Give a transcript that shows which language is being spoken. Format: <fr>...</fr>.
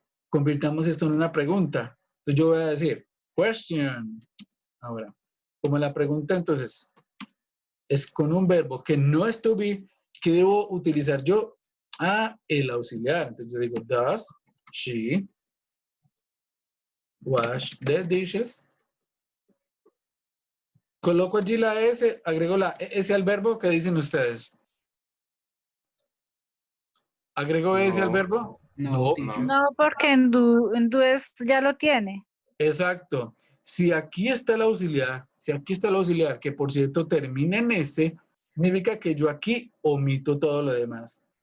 <es>Convirtamos esto en una pregunta. Entonces yo voy a decir, question. Ahora, como la pregunta entonces es con un verbo que no es to be, ¿qué debo utilizar yo? El auxiliar. Entonces yo digo,</es> <en>does she wash the dishes?</en> <es>Coloco allí la S, agrego la S al verbo. ¿Qué dicen ustedes? ¿Agrego S al No. verbo? No, No. No, porque en do es ya lo tiene. Exacto. Si aquí está el auxiliar, que por cierto termina en S, significa que yo aquí omito todo lo demás.</es>